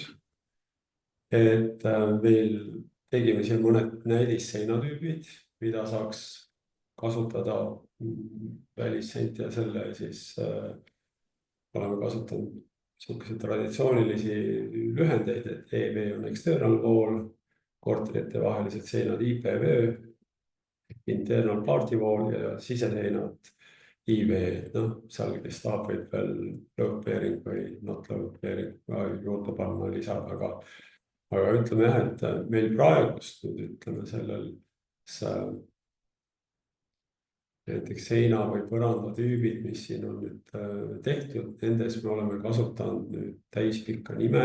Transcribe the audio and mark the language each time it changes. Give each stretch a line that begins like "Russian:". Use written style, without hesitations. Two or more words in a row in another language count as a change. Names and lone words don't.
Estonian: Et meil tegime siin mõned näidisseinatüübid, mida saaks kasutada välisseint ja selle siis oleme kasutanud selliseid traditsioonilisi lühendeid, et EV on
English: external wall,
Estonian: korterite vahelised seinad IPV,
English: internal party wall
Estonian: ja siseseinad IV, noh, seal, kes tahab, võib veel
English: load bearing
Estonian: või
English: not load bearing
Estonian: juurde panna lisada, aga ütleme jah, et meil praegust nüüd ütleme sellel näiteks seina või põranda tüübid, mis siin on nüüd tehtud, nendes me oleme kasutanud nüüd täispikka nime.